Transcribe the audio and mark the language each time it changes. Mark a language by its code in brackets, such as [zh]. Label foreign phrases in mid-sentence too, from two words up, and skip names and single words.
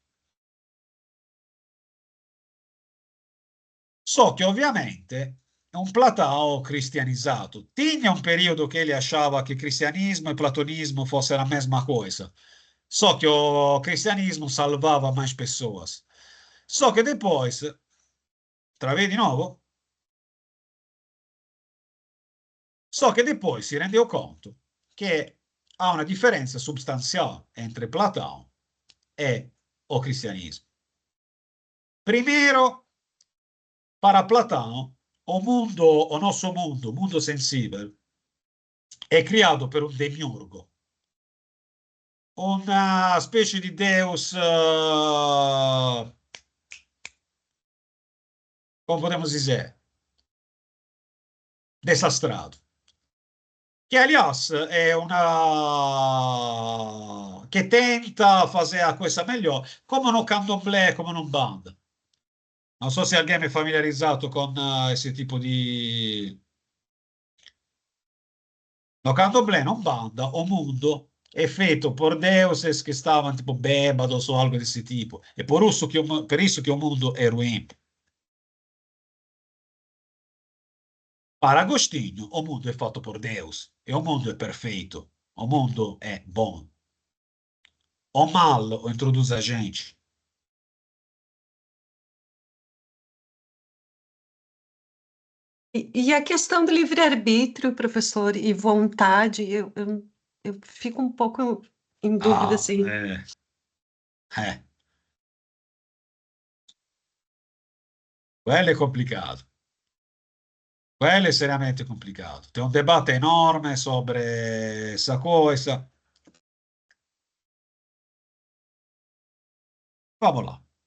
[it] Só che ovviamente è un Platão cristianizzato. [pt] Tinha [it] un periodo che [pt] ele achava che cristianismo e platonismo fosse la mesma coisa. Só que o cristianismo salvava mais pessoas. Só que depois, travei [it] di nuovo? [pt] Só che depois si rendeu conto [it] che ha una differenza substanziale [pt] entre Platão e o cristianismo. Primeiro, para Platão, o nosso mundo, o mundo [it] sensibile, è creato per un demiurgo, una specie di Deus, come potremmo dire, desastrato. Che aliás è una che tenta fare a questa meglio, come un candomblé, come un band. Non so se alguém è familiarizzato con questo tipo di... [pt] No candomblé non banda, o mundo è feito por deuses [it] che stavano [pt] tipo bebados o algo [it] di questo tipo. [pt] E per isso che o mundo è ruim. Para Agostinho, o mundo è fatto por Deus e o mundo è perfeito. O mundo è bom. O mal o introduz a gente. E a questão do livre-arbítrio, professor, e vontade, eu fico um pouco em dúvida, Ah, assim. [it] eh. Quello è complicato. Quello è seriamente complicato. C'è un dibattito enorme [pt] sobre essa coisa. Vamos lá.